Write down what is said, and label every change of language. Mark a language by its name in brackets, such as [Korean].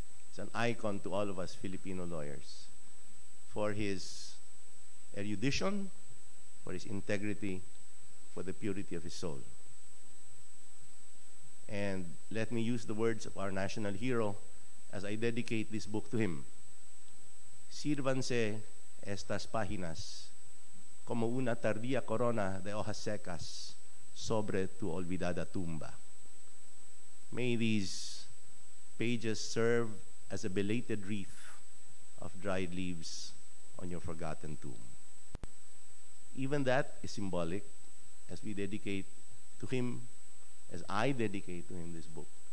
[English] It's an icon to all of us Filipino lawyers for his erudition, for his integrity, for the purity of his soul. And let me use the words of our national hero as I dedicate this book to him. [Spanish] Sírvanse estas páginas como una tardía corona de hojas secas sobre tu olvidada tumba. [English] May these pages serve as a belated wreath of dried leaves on your forgotten tomb. Even that is symbolic as we dedicate to him, as I dedicate to him this book.